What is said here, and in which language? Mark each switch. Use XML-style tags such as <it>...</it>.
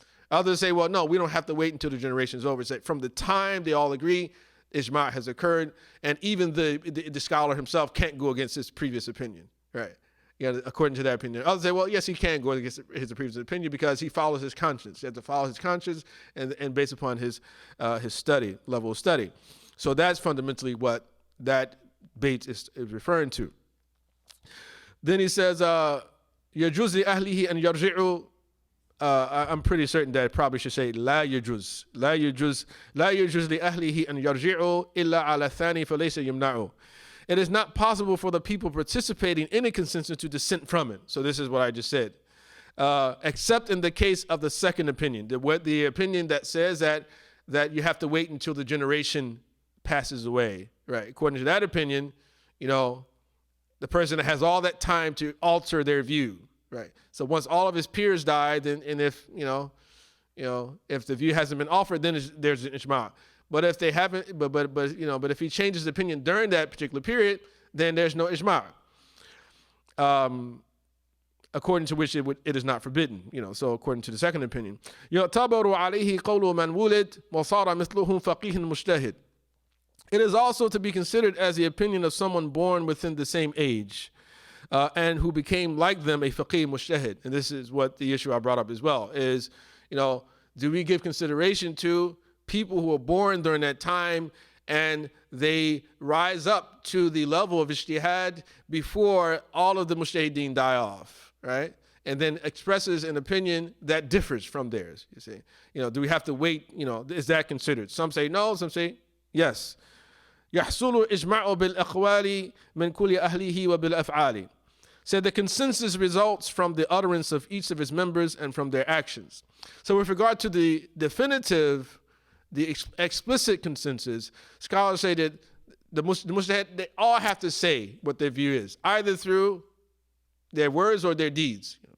<en>Others say, well, no, we don't have to wait until the generation is over. Say from the time they all agree, Ijma has occurred, and even the scholar himself can't go against his previous opinion, right? According to that opinion. Others say, well, yes, he can go against his previous opinion because he follows his conscience. He has to follow his conscience and based upon his study, level of study. So that's fundamentally what that bait is referring to. Then he says,</en> <ar>يَجُوزِ لِأَهْلِهِ أَنْ يَرْجِعُوا.</ar> <en>I'm pretty certain that I probably should say</en> <ar>لا يجوز لأهله أن يرجعوا إلا على الثاني فليس يمنعه.</ar> <en>It is not possible for the people participating in a consensus to dissent from it. So this is what I just said. Except in the case of the second opinion, the opinion that says that you have to wait until the generation passes away, right? According to that opinion, the person has all that time to alter their view. Right. So once all of his peers die, then if if the view hasn't been offered, then there's an ijma. But if they haven't, but if he changes his opinion during that particular period, then there's no ijma. According to which it is not forbidden. So according to the second opinion,</en> <ar>يعتبر عليه قول من ولد وصار مثله فقيه مجتهد.</ar> <en>It is also to be considered as the opinion of someone born within the same age. and who became like them a faqih mujtahid. And this is what the issue I brought up as well is, do we give consideration to people who were born during that time and they rise up to the level of ijtihad before all of the mujtahideen die off, right? And then expresses an opinion that differs from theirs, you see. Do we have to wait, is that considered? Some say no, some say yes.</en> <ar>يحصل إجماع بالأقوال من كل أهله وبالأفعال.</ar> <en>Said the consensus results from the utterance of each of his members and from their actions. So with regard to the definitive, the explicit consensus, scholars say that the mujtahid, they all have to say what their view is, either through their words or their deeds.</en>